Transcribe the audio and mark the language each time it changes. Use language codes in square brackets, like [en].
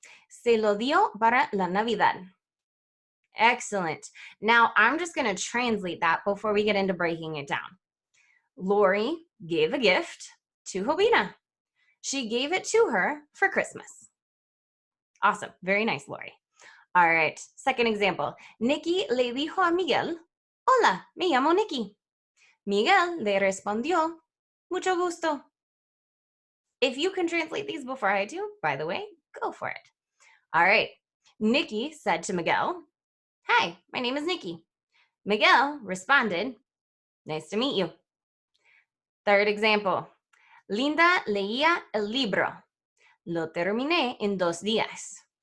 [es] Se lo dio para la Navidad. [en] Excellent. Now, I'm just going to translate that before we get into breaking it down. Lori gave a gift to Ubina. She gave it to her for Christmas. Awesome. Very nice, Lori. All right, second example. [es] Nikki le dijo a Miguel, hola, me llamo Nikki. Miguel le respondió, mucho gusto. [en] If you can translate these before I do, by the way, go for it. All right, Nikki said to Miguel, hi, my name is Nikki. Miguel responded, nice to meet you. Third example. [es] Linda leía el libro. Lo terminé en 2 días.